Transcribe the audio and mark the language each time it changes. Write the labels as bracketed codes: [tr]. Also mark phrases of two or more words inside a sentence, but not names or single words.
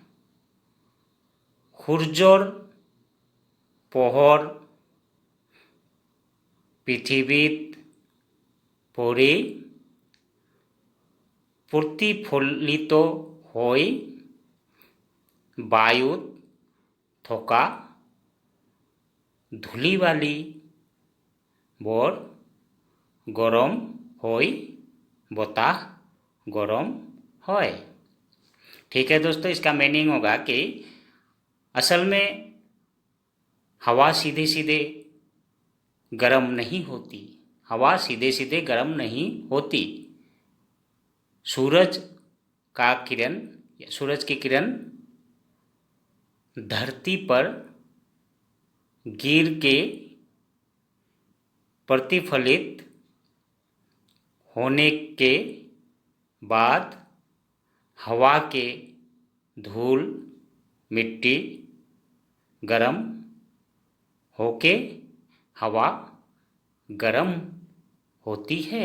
[as] সূৰ্যৰ পোহৰ পৃথিৱীত পৰি প্ৰতিফলিত হৈ বায়ুত থকা ধূলি-বালি বৰ গৰম হয় বতাহ গৰম হয়। [hi] ठीक है दोस्तों, इसका मीनिंग होगा कि असल में हवा सीधे सीधे गर्म नहीं होती, हवा सीधे सीधे गर्म नहीं होती। सूरज की किरण धरती पर गिर के प्रतिफलित होने के बाद हवा के धूल मिट्टी गर्म होके हवा गर्म होती है।